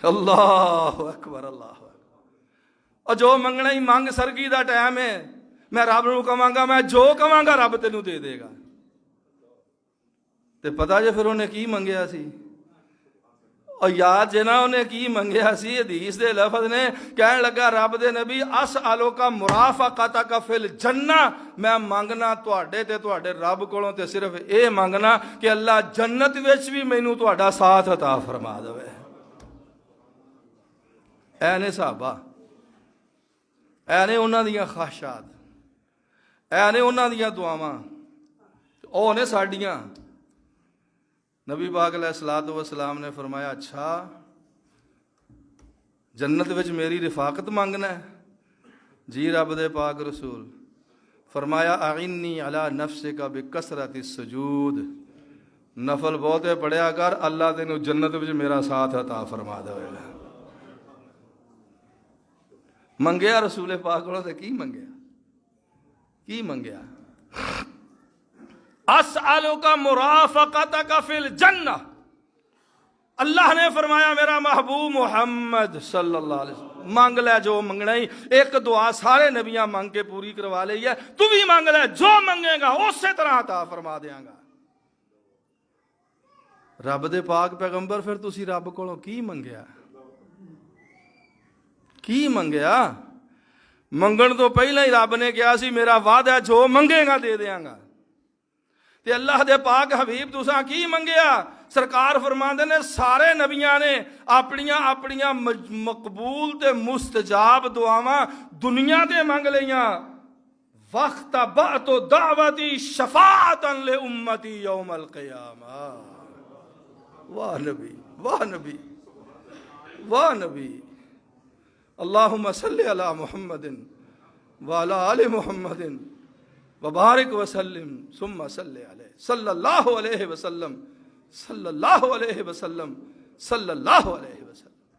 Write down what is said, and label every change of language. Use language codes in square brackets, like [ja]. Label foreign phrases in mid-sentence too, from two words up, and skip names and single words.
[ar] اللہ اکبر، اللہ اکبر، [pa] اور جو منگنا ہی منگ، سرگی دا ٹائم ہے، میں رب نو کہاں گا، میں جو کہاں گا رب تینوں دے دے گا۔ تے پتہ جے پھر انہیں کی منگیا سی، اور یاد جے نا انہیں کی منگیا سی، حدیث دے لفظ نے کہنے لگا رب دے نبی [ar] اسألک مرافقتک فی الجنہ، [pa] میں مانگنا تواڈے تے تواڈے رب کولوں تے صرف اے مانگنا کہ اللہ جنت وچ بھی مینوں تواڈا ساتھ عطا فرما دے۔ اے نے صحابہ، اے نے انہاں دیاں خواہشات، اے نے انہاں دیاں دعاواں، او نے ساڈیاں۔ نبی پاک علیہ الصلوۃ والسلام نے فرمایا اچھا جنت وچ میری رفاقت مانگنا ہے؟ جی رب دے پاک رسول، فرمایا [ar] اعنی علی نفسک بکثرت السجود، [pa] نفل بہتے پڑھیا کر، اللہ تینوں جنت وچ میرا ساتھ عطا فرما دے گا۔ منگیا رسول پاک کولوں تے کی منگیا؟ کی منگیا؟ [ar] اسألک مرافقتک فی الجنہ، [pa] اللہ نے فرمایا میرا محبوب محمد [ar] صلی اللہ علیہ وسلم [pa] مانگ لے جو منگنا ہی، ایک دعا سارے نبیاں مانگ کے پوری کروا لئی ہے، تو بھی مانگ لے، جو منگے گا اسی طرح عطا فرما دیاں گا۔ رب دے پاک پیغمبر پھر تسی رب کولوں کی منگیا؟ کی منگیا؟ منگن تو پہلے ہی رب نے کہا سی میرا وعدہ ہے جو منگے گا دے دیاں گا۔ تے اللہ دے پاک حبیب تساں کی منگیا؟ سرکار فرماندے نے سارے نبیاں نے اپنیاں مقبول تے مستجاب دعاواں دنیا تے منگ لیاں۔ [ar] وقت بعت دعوتی شفاعتا لامتی یوم القیامہ۔ واہ نبی، واہ نبی، واہ نبی، اللہم صلی علی محمد وعلی آل محمد وبارک وسلم ثم صلی علیہ صلی اللہ علیہ وسلم صلی اللہ علیہ وسلم صلی اللہ علیہ وسلم۔